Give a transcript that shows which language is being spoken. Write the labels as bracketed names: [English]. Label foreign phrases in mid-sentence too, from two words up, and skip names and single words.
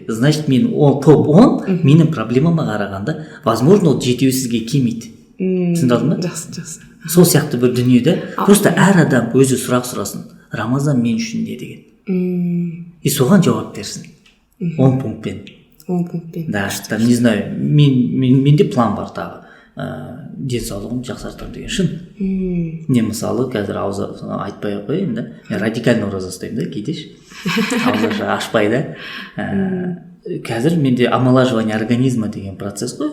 [Kazakh] Значит, мен топ 10 менің проблемама қарағанда, возможно, ол жетеуі сізге келмейді. Түсіндірдің ба? Жақсы. Сол сияқты бір дүниеде просто әр адам өзі сұрақ сұрасын. Рамазан мен үшін не деген? И соған жауап берсін. 10 пунктпен. Да, [Russian] там, не знаю, [Kazakh] менде план бар тағы. Денсаулығын жақсартамын деген шын. Не мысалы, қазір аузы айтпай ақ қояйын да. Мен радикально ораза ұстаймын да, кейде аузы ашпай да. Қазір менде [Russian] омолаживание организма [Kazakh] деген процесс қой.